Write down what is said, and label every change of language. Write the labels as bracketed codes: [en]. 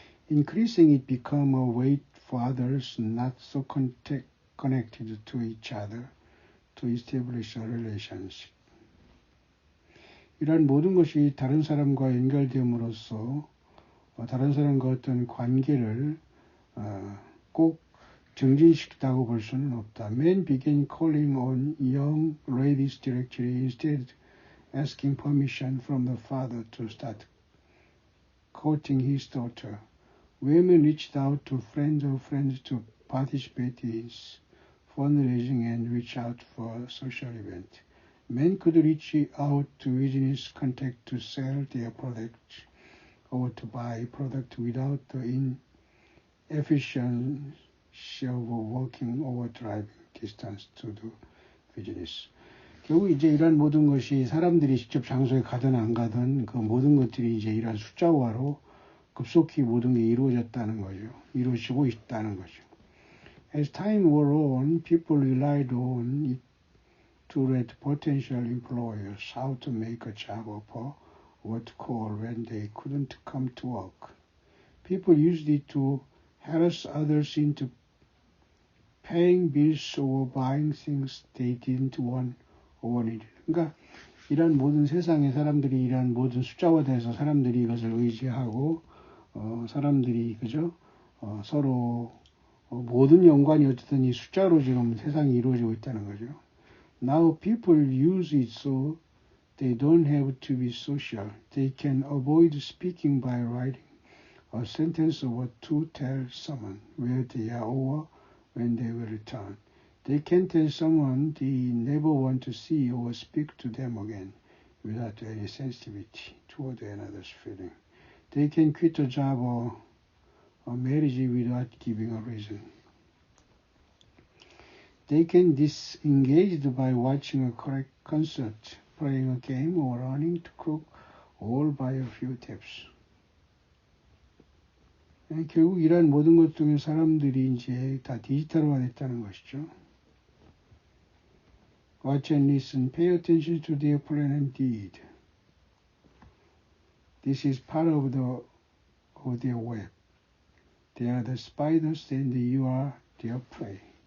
[en] Increasing it become a way for others not so connected to each other to establish a relationship. [ko] 이러한 모든 것이 다른 사람과 연결됨으로써 다른 사람과 어떤 관계를 꼭 정진시키다고 볼 수는 없다. [en] Men began calling on young ladies directly instead asking permission from the father to start courting his daughter. Women reached out to friends of friends to participate in fundraising and reach out for social events. Men could reach out to business contacts to sell their products or to buy products without the inefficiency of walking or driving distance to do business. [ko] 결국 이제 이러한 모든 것이 사람들이 직접 장소에 가든 안 가든 그 모든 것들이 이제 이러한 숫자화로 급속히 모든 게 이루어지고 있다는 거죠. [en] As time wore on, people relied on it to let potential employers how to make a job offer or what to call when they couldn't come to work. People used it to harass others into paying bills or buying things they didn't want or needed. [ko] 그러니까 이런 모든 세상의 사람들이 이런 모든 숫자화돼서 사람들이 이것을 의지하고 사람들이 서로 모든 연관이 어쨌든 이 숫자로 지금 세상이 이루어지고 있다는 거죠. [en] Now people use it so They don't have to be social. They can avoid speaking by writing a sentence or to tell someone where they are or when they will return. They can tell someone they never want to see or speak to them again without any sensitivity toward another's feeling. They can quit a job or a marriage without giving a reason. They can disengage by watching a correct concert, playing a game, or learning to cook, all by a few taps. [ko] 결국 이러한 모든 것 중에 사람들이 이제 다 디지털화 됐다는 것이죠. [en] Watch and listen, pay attention to their plan and deed. This is part of their web. They are the spiders and you are their prey.